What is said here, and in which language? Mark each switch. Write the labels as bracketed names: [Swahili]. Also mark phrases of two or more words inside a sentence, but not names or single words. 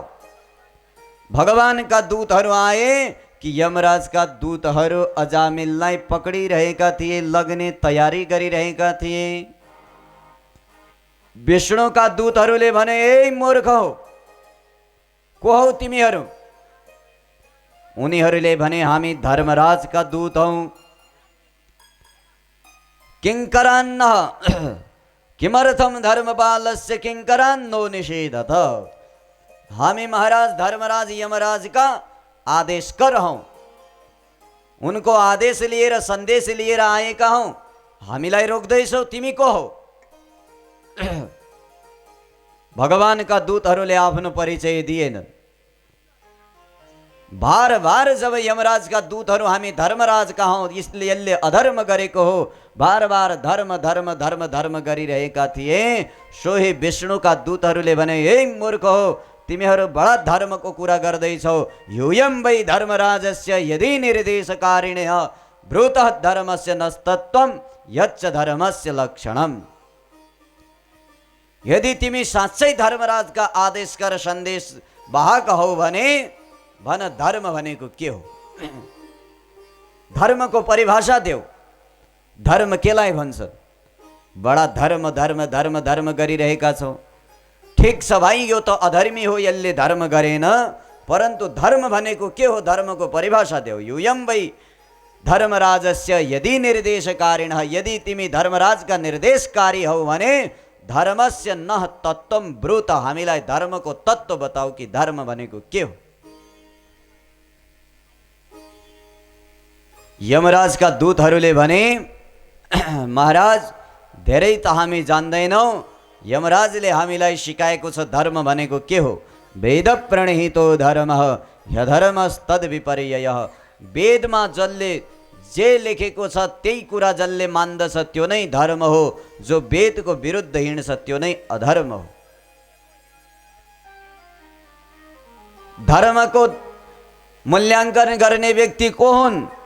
[Nepali] भगवानका दूतहरू आए कि यमराजका दूतहरू अजामिललाई पक्डिरहेका थिए, लग्ने तयारी गरिरहेका थिए। विष्णुका दूतहरूले भने, ए मूर्ख हो, को हौ तिमीहरू? उनीहरूले भने, हामी धर्मराजका दूत हौं। [Sanskrit] किङ्करान्न किमर्थम धर्मपालस्य किङ्करान्नो निषेधत। [Nepali] हामी महाराज धर्मराज यमराजका आदेशकर हौं। उनको आदेश लिएर सन्देश लिएर आएका हौं। हामीलाई रोक्दैछौ, तिमी को हौ? भगवानका दूतहरूले आफ्नो परिचय दिएनन्। बार बार जब यमराजका दूतहरू हामी धर्मराजका हौं, यसले अधर्म गरेको हो, बार बार धर्म धर्म धर्म धर्म गरिरहेका थिए। सोही विष्णुका दूतहरूले भने, हे मूर्ख हो, तिमीहरू बडा धर्मको कुरा गर्दैछौ। [Sanskrit] यूयं वै धर्मराजस्य यदि निर्देशकारिणः ब्रूतः धर्मस्य नस्तत्वं यच्च धर्मस्य लक्षणम्। [Nepali] यदि तिमी साँच्चै धर्मराजका आदेशकर सन्देश वाहक हौ भने भन, धर्म भनेको के हो? धर्मको परिभाषा देऊ। धर्म केलाई भन्छ? बडा धर्म धर्म धर्म धर्म गरिरहेका छौ। ठिक छ भाइ, यो त अधर्मी हो, यसले धर्म गरेन, परन्तु धर्म भनेको के हो? धर्मको परिभाषा देऊ। [Sanskrit] यूयं वै धर्मराजस्य यदि निर्देशकारिणः, [Nepali] यदि तिमी धर्मराजका निर्देशकारी हौ भने [Sanskrit] धर्मस्य नः तत्त्वं ब्रूत, [Nepali] हामीलाई धर्मको तत्त्व बताऊ कि धर्म भनेको के हो? यमराजका दूतहरूले भने, महाराज धेरै त हामी जान्दैनौँ। यमराजले हामीलाई सिकाएको छ धर्म भनेको के हो। [Sanskrit] वेद प्रणहितो धर्मः ह्यधर्मस्तद् विपर्ययः। [Nepali] वेदमा जसले जे लेखेको छ त्यही कुरा जसले मान्दछ त्यो नै धर्म हो। जो वेदको विरुद्ध हिँड्छ त्यो नै अधर्म हो। धर्मको मूल्याङ्कन गर्ने व्यक्ति को हुन्?